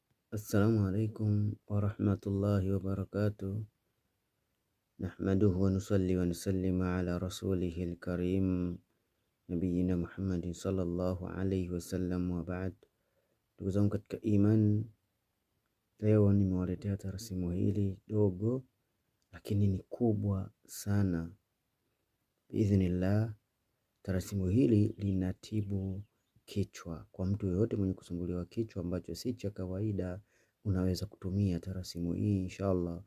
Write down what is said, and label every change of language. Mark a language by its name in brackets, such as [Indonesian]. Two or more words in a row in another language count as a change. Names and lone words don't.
[Arabic] السلام عليكم ورحمة الله وبركاته. نحمده ونصلي ونسلم على رسوله الكريم نبينا محمد صلى الله عليه وسلم وبعد. [Swahili] Ndugu zangu katika iman, leo nimewaletea tarasimu hili dogo lakini ni kubwa sana. Biidhnillah, tarasimu hili linatibu kichwa. Kwa mtu yoyote mwenye kusumbuliwa kichwa ambacho si cha kawaida, unaweza kutumia tarasimu hii inshallah.